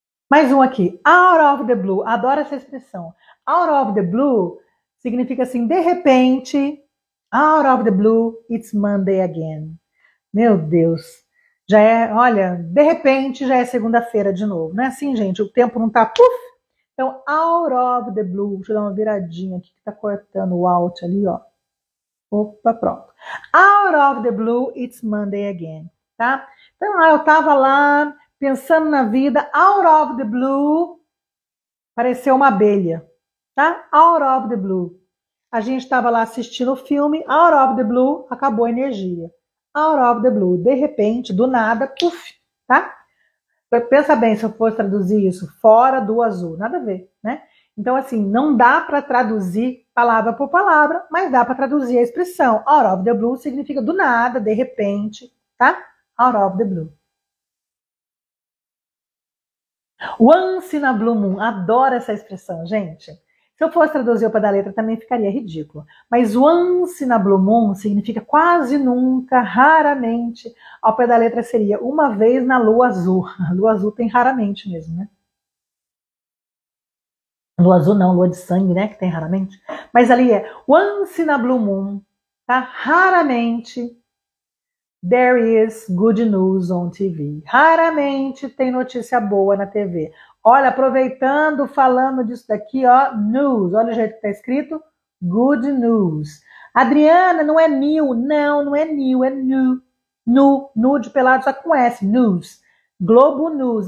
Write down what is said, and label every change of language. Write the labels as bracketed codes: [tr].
[pt] Mais um aqui. [en] Out of the blue. [pt] Adoro essa expressão. Out of the blue significa assim, de repente, [en] out of the blue, it's Monday again. [pt] Meu Deus. Já é, olha, de repente já é segunda-feira de novo. Não é assim, gente? O tempo não tá puf. Então, [en] out of the blue, [pt] deixa eu dar uma viradinha aqui que tá cortando o out ali, ó. Opa, pronto. [en] Out of the blue, it's Monday again, tá? [pt] Então, eu tava lá pensando na vida, [en] out of the blue, [pt] apareceu uma abelha, tá? [en] Out of the blue. [pt] A gente tava lá assistindo o filme, [en] out of the blue, [pt] acabou a energia. [en] Out of the blue, [pt] de repente, do nada, puf, tá? Pensa bem se eu fosse traduzir isso fora do azul, nada a ver, né? Então, assim, não dá para traduzir palavra por palavra, mas dá para traduzir a expressão. [en] Out of the blue [pt] significa do nada, de repente, tá? [en] Out of the blue. Once in a blue moon, [pt] adoro essa expressão, gente. Se eu fosse traduzir ao pé da letra também ficaria ridículo. Mas [en] once in a blue moon [pt] significa quase nunca, raramente. Ao pé da letra seria uma vez na lua azul. A lua azul tem raramente mesmo, né? Lua azul não, lua de sangue, né? Que tem raramente. Mas ali é [en] once in a blue moon, [pt] tá? Raramente [en] there is good news on TV. [pt] Raramente tem notícia boa na TV. Olha, aproveitando, falando disso daqui, ó, news. Olha o jeito que tá escrito, good news. Adriana, não é new. Não, não é new, é new. Nu de pelado, só com S, news. Globo News.